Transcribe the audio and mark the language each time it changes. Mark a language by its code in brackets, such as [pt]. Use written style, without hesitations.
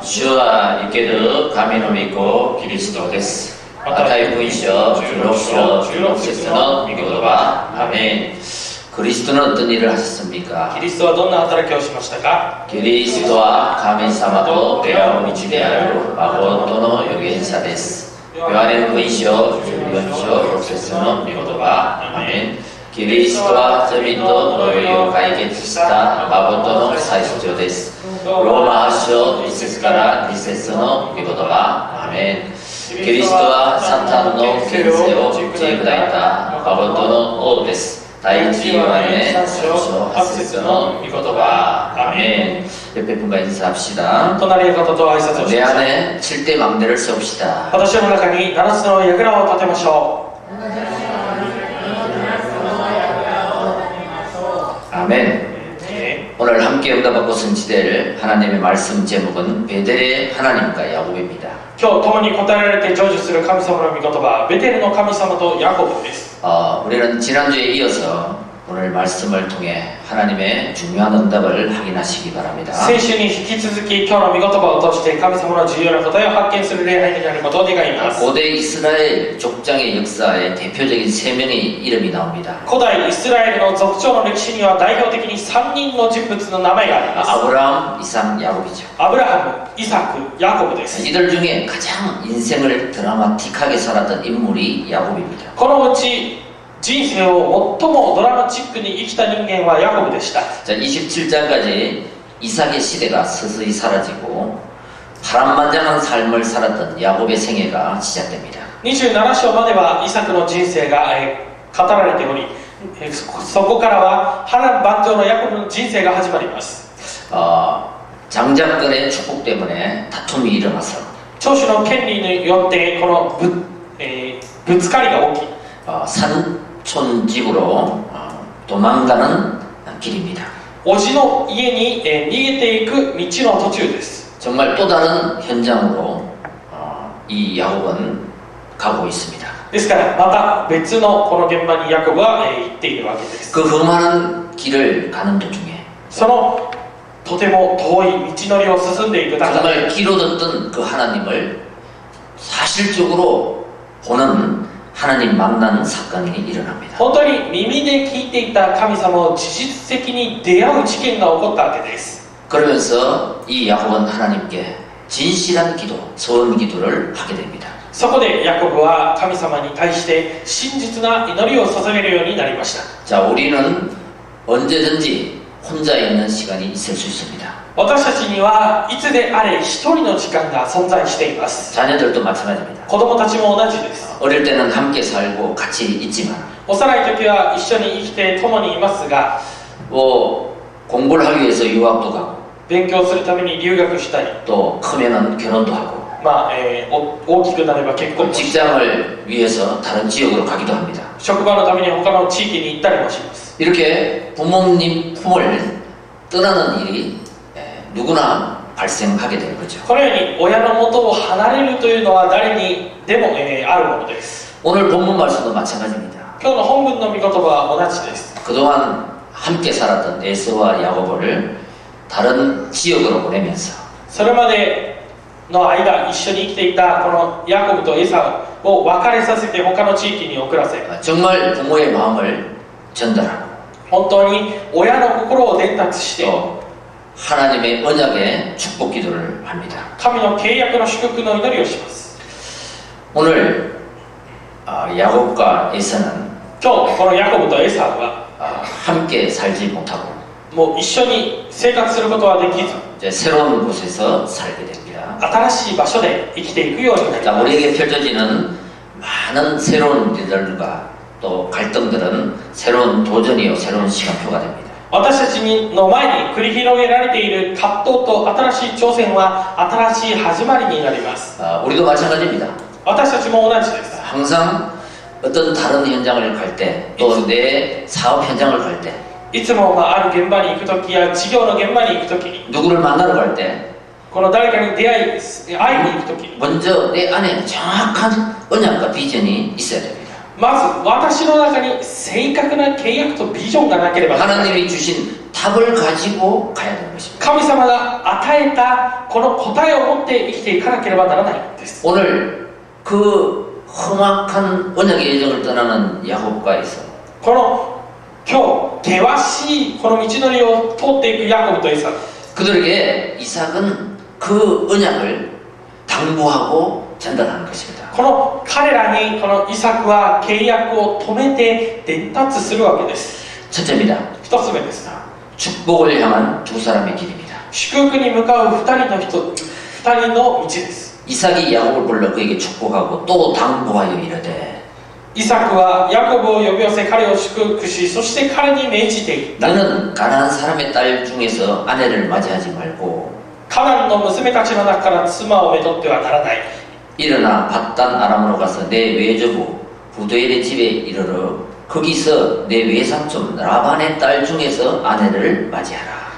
[ja] 주와 있게도 가미노 믿고 그리스도です. 마타이福音書 16章 16節の 御言葉. [ko] 아멘. 그리스도는 어떤 일을 하셨습니까? [ja] キリストはどんな働きをしましたか？ 그리스도와 가민사마도 대화를 지대하여 마고토의預言者です. 요한의福音書 14章 6節の 御言葉. [ko] 아멘. [ja] キリストは罪と呪いを解決した誠の最主張です。ローマ8章1節から2節の御言葉。アメン。キリストはサタンの権勢を打ち砕いた誠の王です。第1ヨハネ3章8節の御言葉。 [ko] アメン。옆에 분과 인사합시다. [ja] 隣の方と挨拶をし [ko] 내 [ja] ましょう。 [ko] 안에 7대 망대를 세웁시다. [ja] 私の中に7つの櫓を立てましょう。 [ko] 아멘. 오늘 함께 응답받고 선지될 하나님의 말씀 제목은 베델의 하나님과 야곱입니다. [ja] 今日共に答えられて成就する神様の御言葉、ベテルの神様とヤコブです。 [ko] 우리는 지난주에 이어서 오늘 말씀을 통해 하나님의 중요한 응답을 확인하시기 바랍니다. [ja] 先週に引き続き今日の御言葉を通して神様の重要な答えを発見する礼拝になることを願います。 [ko] 고대 이스라엘 족장의 역사에 대표적인 세 명의 이름이 나옵니다. [ja] 古代イスラエルの族長の歴史には代表的に3人の人物の名前があります。 [ko] 아브라함, 이삭, 야곱이죠. [ja] アブラハム、イサク、ヤコブです。 [ko] 이들 중에 가장 인생을 드라마틱하게 살았던 인물이 야곱입니다. [ja] このうち人生を最もドラマチックに生きた人間はヤコブでした。 [ko] 자, 27장까지 이삭의 시대가 서서히 사라지고 파란만장한 삶을 살았던 야곱의 생애가 시작됩니다. [ja] 27章まではイサクの人生が語られており、そこからは波乱万丈のヤコブの人生が始まります。 [ko] 장자권의 축복 때문에 다툼이 일어나서 [ja] 長子の権利によってこのぶつかりが起き、 [ko] 산촌집으로 도망가는 길입니다. [ja] 叔父の家に逃げていく道の途中です。 [ko] 정말 또 다른 현장으로 이 야곱은 가고 있습니다. [ja] ですからまた別のこの現場にヤコブは行っているわけです。 [ko] 그 험한 길을 가는 도중에 [ja] そのとても遠い道のりを進んでいく中で [ko] 정말 귀로 듣던 그 하나님을 사실적으로 보는 하나님 만나는 사건이 일어납니다. [ja] 本当に耳で聞いていた神様を事実的に出会う事件が起こったわけです。 [ko] 그러면서 이 야곱은 하나님께 진실한 기도, 소원 기도를 하게 됩니다. [ja] そこでヤコブは神様に対して真実な祈りを捧げるようになりました。 [ko] 자, 우리는 언제든지 혼자 있는 시간이 있을 수 있습니다. [ja] 私たちにはいつであれ一人の時間が存在しています。 [ko] 자녀들도 마찬가지입니다. [ja] 子供たちも同じです。 [ko] 어릴 때는 함께 살고 같이 있지만 [ja] 幼い時は一緒に生きて共にいますが、 [ko] 공부를 하기 위해서 유학도 가고 [ja] 勉強するために留学したり、 [ko] 또 크면은 결혼도 하고 [ja] 大きくなれば結婚もし、 [ko] 직장을 위해서 다른 지역으로 가기도 합니다. [ja] 職場のために他の地域に行ったりもします。 [ko] 이렇게 부모님 품을 떠나는 일이 누구나 발생하게 되는 거죠. [ja] このように親の元を離れるというのは誰にでもあるものです。 [ko] 오늘 본문 말씀도 마찬가지입니다. [ja] 今日の本文の御言葉は同じです。 [ko] 그동안 함께 살았던 에서와 야고보를 다른 지역으로 보내면서 [ja] それまでの間一緒に生きていたこのヤコブとエサウを別れさせて他の地域に送らせ、 [ko] 정말 부모의 마음을 전달하고 [ja] 本当に親の心を伝達して [ko] 또 하나님의 언약의 축복 기도를 합니다. [ja] 神の契約の祝福の祈りをします。 [ko] 오늘 야곱과 에서는 [ja] 今日このヤコブとエサウは [ko] 함께 살지 못하고 [ja] もう一緒に生活することはできず、 [ko] 이제 새로운 곳에서 살게 됩니다. [ja] 新しい場所で生きていくようになり [ko] 자, [ja] ます。 [ko] 우리에게 펼쳐지는 많은 새로운 일들과 또 갈등들은 새로운 도전이요, 새로운 시간표가 됩니다. [ja] 私たちの前に繰り広げられている葛藤と新しい挑戦は新しい始まりになります。 [ko] 우리도 마찬가지입니다. [ja] 私たちも同じです。 [ko] 항상 어떤 다른 현장을 갈 때, 또 내 사업 현장을 갈 때, [ja] いつもある現場に行くときや事業の現場に行くときに、 [ko] 누구를 만나러 갈 때, [ja] この誰かに出会いに行くときに、 [ko] 먼저 내 안에 정확한 언약과 비전이 있어야 됩니다. [ja] まず私の中に正確な契約とビジョンがなければならない。 [ko] 하나님이 주신 답을 가지고 가야 되는 것입니다. [ja] 神様が与えたこの答えを持って生きていかなければならないんです。 [ko] 오늘 그 험악한 언약의 여정을 떠나는 야곱과에서 [ja] この今日険しいこの道のりを通っていくヤコブとイサク、 [ko] 그들에게 이삭은 그 언약을 당부하고 전달하는 것입니다. [ja] この彼らにこのイサクは契約を止めて伝達するわけです。 [ko] 첫째입니다. [ja] 一つ目です。 [ko] 축복을 향한 두 사람의 길입니다. [ja] 祝福に向かう二人の道です。 [ko] 이삭이 야곱을 불러 그에게 축복하고 또 당부하여 이르되 [ja] イサクはヤコブを呼び寄せ彼を祝福し、そして彼に命じていった。 [ko] 너는 가나안 사람의 딸 중에서 아내를 맞이하지 말고 [ja] カナンの娘たちの中から妻をめとってはならない。 [ko] 일어나 밧단 아람으로 가서 내 외조부 부두엘의 집에 이르러 거기서 내 외삼촌 라반의 딸 중에서 아내를 맞이하라.